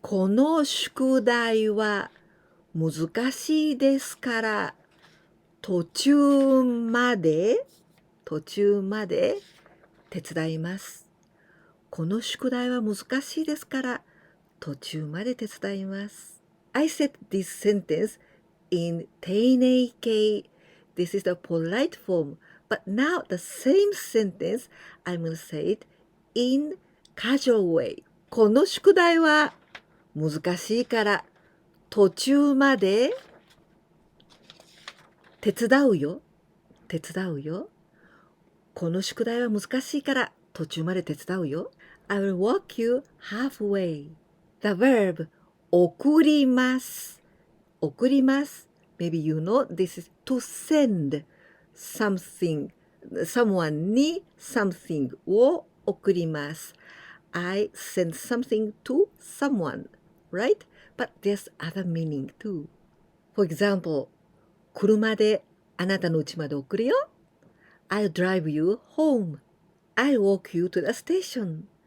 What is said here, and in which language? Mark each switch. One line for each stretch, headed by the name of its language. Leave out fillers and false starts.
Japanese: この宿題は難しいですから、途中まで手伝います。この宿題は難しいですから、途中まで手伝います。
English: I said this sentence in 丁寧形. This is the polite form. But now the same sentence, I'm going to say it in casual way.
Japanese: この宿題は難しいから途中まで手伝うよ。この宿題は難しいから途中まで手伝うよ。
English: I will walk you halfway. The verb 送ります。 Maybe you know this is to send someone に something を送ります。 I send something to someone, right? But there's other meaning too.
Japanese: For example, 車であなたの家まで送るよ。
English: I'll drive you home. I'll walk you to the station.